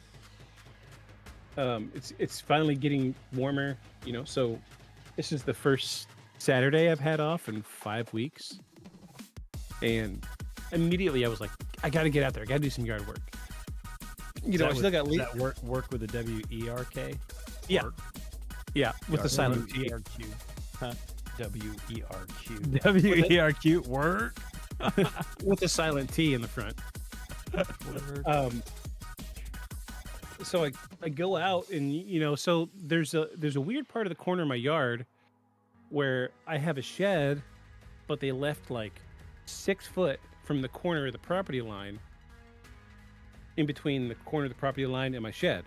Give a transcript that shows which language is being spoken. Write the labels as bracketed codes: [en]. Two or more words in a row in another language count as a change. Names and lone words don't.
[en] It's finally getting warmer, so this is the first Saturday I've had off in 5 weeks. And immediately I was like, I got to get out there. I got to do some yard work. I still got that work with the W-E-R-K? Yeah. Yeah, with the silent T. W-E-R-Q. Huh? W-E-R-Q. W-E-R-Q. Work? With the silent T in the front. Work. So I go out and so there's a weird part of the corner of my yard where I have a shed, but they left like 6 foot from the corner of the property line, in between the corner of the property line and my shed.